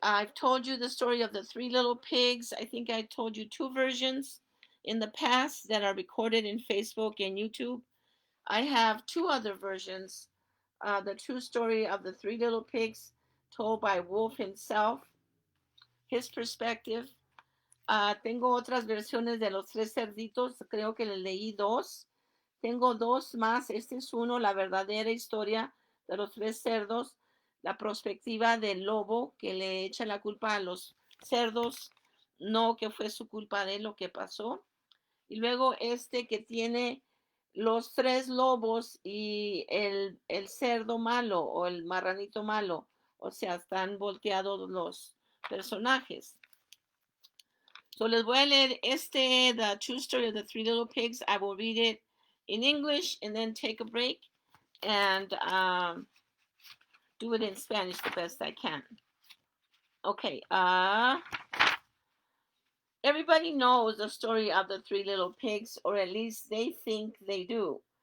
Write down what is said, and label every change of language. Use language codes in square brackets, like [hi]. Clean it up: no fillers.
[en] I've told you the story of the three little pigs. I think I told you two versions in the past that are recorded in Facebook and YouTube. I have two other versions. The true story of the three little pigs told by Wolf himself, his perspective. [es] Tengo otras versiones de los tres cerditos, creo que le leí dos. Tengo dos más, este es uno, la verdadera historia de los tres cerdos, la perspectiva del lobo que le echa la culpa a los cerdos, no que fue su culpa de lo que pasó. Y luego este que tiene los tres lobos y el cerdo malo o el marranito malo, o sea, están volteados los personajes. [en] So [es] les voy a leer [en] the true story of the three little pigs. I will read it in English and then take a break and do it in Spanish the best I can. Okay. Everybody knows the story of the three little pigs, or at least they think they do.